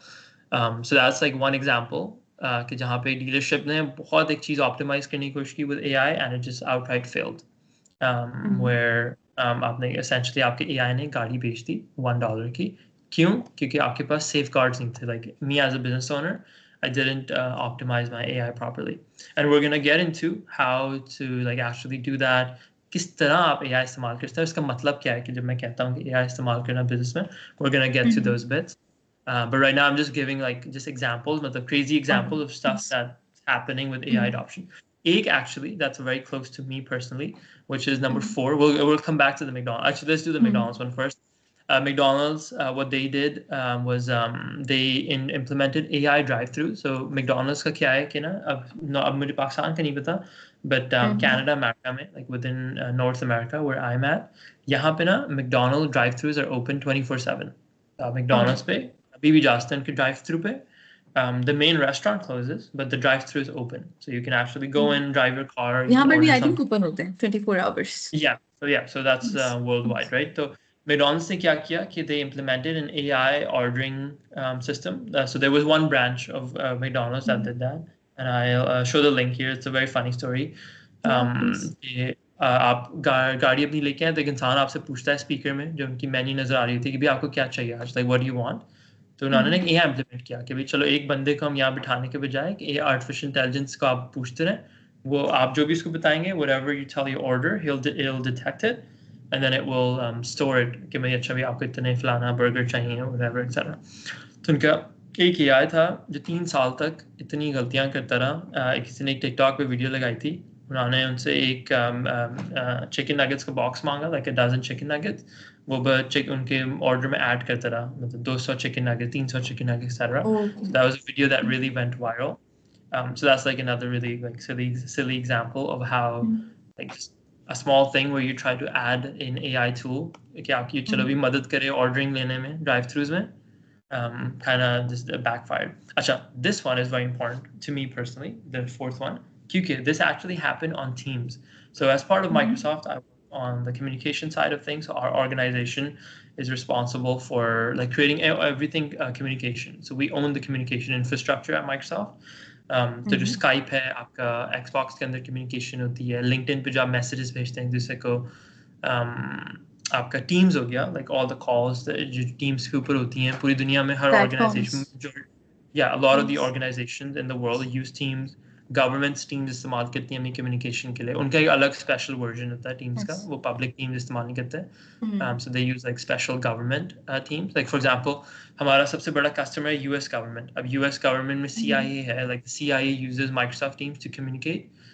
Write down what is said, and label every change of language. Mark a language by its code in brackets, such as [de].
[en] so that's like one example [hi] कि जहाँ पे डीलरशिप ने बहुत एक चीज़ ऑप्टिमाइज करने की कोशिश की [en] with AI and it just outright failed, [hi] where आपने essentially आपके AI ने गाड़ी बेच दी $1 की। क्यों? क्योंकि आपके पास सेफ गार्ड्स नहीं थे। [en] Like me as a business owner, I didn't optimize my AI properly. And we're gonna get into how to like actually do that. [hi] किस तरह आप AI इस्तेमाल करते हैं, उसका मतलब क्या है कि जब मैं कहता हूँ कि AI इस्तेमाल करना business में, [en] we're gonna get to those bits. But right now I'm just giving like just examples, मतलब crazy examples of stuff that's happening with AI adoption. Ek actually that's very close to me personally, which is number 4. We'll come back to the McDonald's. Actually, let's do the McDonald's one first. McDonald's, what they did was they implemented AI drive-through. So McDonald's [hi] का क्या है कि ना अब मुझे पाकिस्तान का नहीं पता, [en] but Canada, America में, like within North America where I'm at, [hi] यहाँ पे ना [en] McDonald's drive-throughs are open 24/7. [hi] McDonald's पे अभी भी जा सकते हैं उनके drive-through पे. [en] The main restaurant closes, but the drive-through is open, so you can actually go in, drive your car, you [hi] यहाँ [en] can [hi] पर भी [en] order I think something. [hi] open होते हैं 24 hours. [en] So that's worldwide, right? So McDonald's [hi] ने क्या किया कि [en] they implemented an AI ordering system. So there was one branch of McDonald's that did that, and I'll show the link here. It's a very funny story. [hi] कि आप गाड़ी अपनी लेके आए तो एक इंसान आपसे पूछता है स्पीकर में, जो उनकी मेन्यू नजर आ रही थी कि भाई आपको क्या चाहिए आज, [en] like what do you want? [hi] तो उन्होंने ना AI इम्प्लीमेंट किया कि भाई चलो एक बंदे को हम यहाँ बिठाने के बजाय कि आर्टिफिशियल इंटेलिजेंस को आप पूछते रहें, वो आप जो भी उसको बताएंगे, [en] whatever you tell your order, it'll detect it and then it will store it [hi] कि भाई अच्छा भाई आपको इतने फलाना बर्गर चाहिए, whatever etc. तो उनका एक AI था जो 3 साल तक इतनी गलतियां करता रहा. किसी ने एक टिकटॉक पे वीडियो लगाई थी, उन्होंने उनसे एक चिकन नगेट्स का बॉक्स मांगा, [en] like a dozen chicken nuggets. [hi] वो उनके ऑर्डर में ऐड करता रहा, मतलब 200 chicken nuggets, 300 chicken nuggets, etc. [en] So that was a video that really went viral. So that's like another really like silly example of how like a small thing where you try to add an AI tool [hi] कि आपकी चलो भी मदद करे [en] ordering लेने में, drive-thrus में, kind of just backfired. Acha, this one is very important to me personally, the 4th one. QQ, this actually happened on Teams. So as part of Microsoft, I work on the communication side of things. So our organization is responsible for like creating everything communication. So we own the communication infrastructure at Microsoft. [hi] तो जो Skype है आपका, Xbox के अंदर communication होती है, LinkedIn पे जो आप messages भेजते हैं एक दूसरे को, आपका Teams हो गया, like all the calls जो Teams के ऊपर होती हैं पूरी दुनिया में, हर organization, [en] a lot of the organizations in the world use Teams. [hi] Governments Teams इस्तेमाल करती हैं अपनी communication के लिए, उनका एक अलग special version होता है Teams का, वो public Teams इस्तेमाल नहीं करते. [en] So they use like special government teams. Like for example, [hi] हमारा सबसे बड़ा customer है [en] US government. [hi] अब US government में CIA है, [en] like the CIA uses Microsoft Teams to communicate.